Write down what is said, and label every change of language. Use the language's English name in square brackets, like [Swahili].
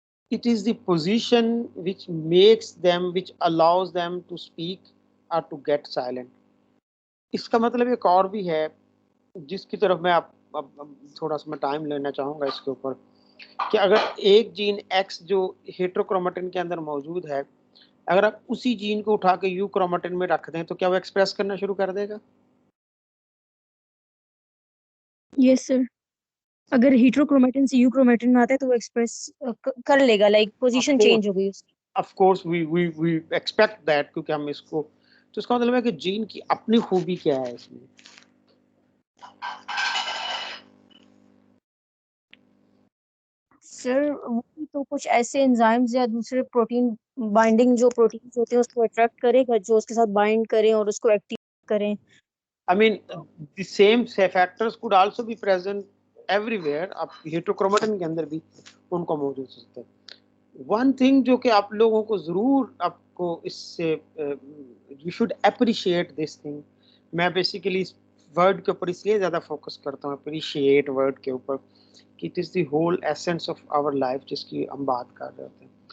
[English] it is the position which makes them, which allows them to speak or to get silent. [Hindi] इसका मतलब एक और भी है जिसकी तरफ मैं अब थोड़ा सा मैं टाइम लेना चाहूँगा इसके ऊपर, कि अगर एक जीन X जो हेटेरोक्रोमेटिन के अंदर मौजूद है, अगर आप उसी जीन को उठा के यू क्रोमेटिन में रख दें तो क्या वो एक्सप्रेस करना शुरू कर देगा? यस सर, अगर हेटेरोक्रोमेटिन से यूक्रोमेटिन में आता है तो वो एक्सप्रेस कर लेगा, लाइक पोजीशन चेंज हो गई उसकी। [English] of course we expect that, [Hindi] क्योंकि हम इसको, तो इसका मतलब है कि जीन की अपनी खूबी क्या है इसमें? सर तो कुछ ऐसे एंजाइम्स या दूसरे प्रोटीन बाइंडिंग जो प्रोटीन्स होते हैं उसको अट्रैक्ट करेगा, जो उसके साथ बाइंड करें और उसको एक्टिव करें। [English] I mean, the same factors could also be present everywhere. [Hindi] आप हेटेरोक्रोमेटिन के अंदर भी उनको मौजूद हो सकते हैं। वन थिंग जो कि आप लोगों को ज़रूर आपको इससे [English] You should appreciate this thing. [Hindi] मैं बेसिकली इस वर्ड के ऊपर इसलिए ज़्यादा फोकस करता हूँ, अप्रिशिएट वर्ड के ऊपर, कि [English] it is the whole essence of our life [Hindi] जिसकी हम बात कर रहे होते हैं।